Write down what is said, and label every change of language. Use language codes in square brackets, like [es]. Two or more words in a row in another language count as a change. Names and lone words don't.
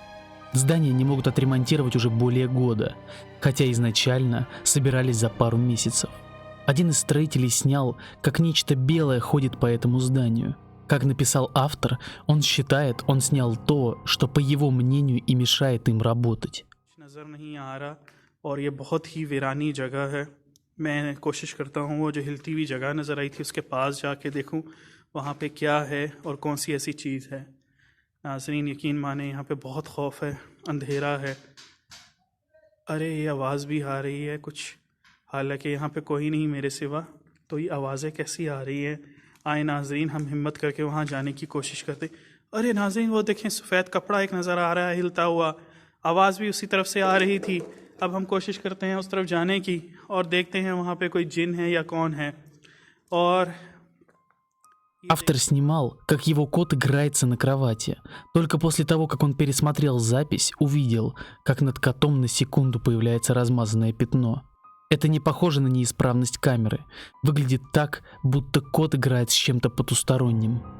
[ru] Здание не могут отремонтировать уже более года, хотя изначально собирались за пару месяцев. Один из строителей снял, как нечто белое ходит по этому зданию. Как написал автор, он считает, он снял то, что по его мнению и мешает им работать. [hi] मैं कोशिश करता हूँ वो जो हिलती हुई जगह नज़र आई थी उसके पास जाके देखूँ वहाँ पे क्या है और कौन सी ऐसी चीज़ है। नाज़रीन यकीन माने यहाँ पे बहुत खौफ है, अंधेरा है। अरे ये आवाज़ भी आ रही है कुछ, हालांकि यहाँ पे कोई नहीं मेरे सिवा, तो ये आवाज़ें कैसी आ रही है। आए नाज़रीन हम हिम्मत करके वहाँ जाने की कोशिश करते। अरे नाज़रीन वो देखें सफ़ेद कपड़ा एक नज़र आ रहा है हिलता हुआ, आवाज़ भी उसी तरफ से आ रही थी। अब हम कोशिश करते हैं उस तरफ जाने की और देखते हैं वहाँ पे कोई जिन है या कौन है. और [ru] автор снимал, как его кот играется на кровати. Только после того, как он пересмотрел запись, увидел, как над котом на секунду появляется размазанное пятно. Это не похоже на неисправность камеры. Выглядит так, будто кот играет с чем-то потусторонним.